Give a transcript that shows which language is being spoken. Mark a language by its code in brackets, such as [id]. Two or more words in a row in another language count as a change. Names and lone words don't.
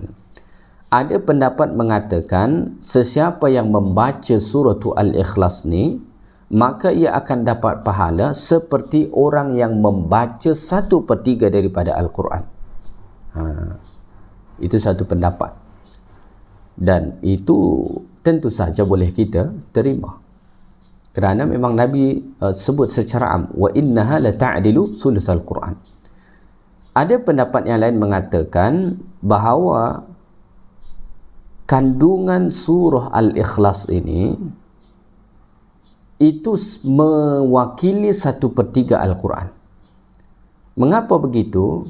[ms] Ada pendapat mengatakan sesiapa yang membaca surah Al-Ikhlas ni, maka ia akan dapat pahala seperti orang yang membaca 1/3 daripada Al-Quran. Itu satu pendapat, dan itu tentu saja boleh kita terima, kerana memang Nabi sebut secara am, [ar] وإنها لتعدل ثلث القرآن. [ms] Ada pendapat yang lain mengatakan bahawa kandungan surah Al-Ikhlas ini itu mewakili 1/3 Al-Quran. Mengapa begitu?